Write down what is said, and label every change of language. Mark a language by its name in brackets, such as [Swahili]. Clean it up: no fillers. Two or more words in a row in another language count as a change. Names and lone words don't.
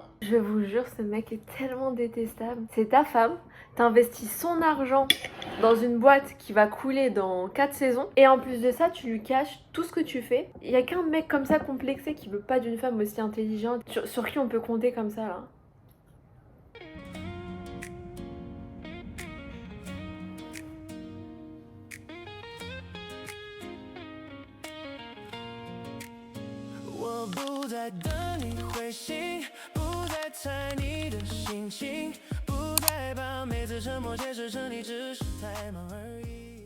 [French] Je vous jure, ce mec est tellement détestable. C'est ta femme, t'investis son argent dans une boîte qui va couler dans 4 saisons. Et en plus de ça, tu lui caches tout ce que tu fais. Il y a qu'un mec comme ça complexé qui veut pas d'une femme aussi intelligente, sur qui on peut compter comme ça là. [Chinese] 我不再等你回信，不再猜你的心情，不再把每次沉默解释成你只是太忙而已。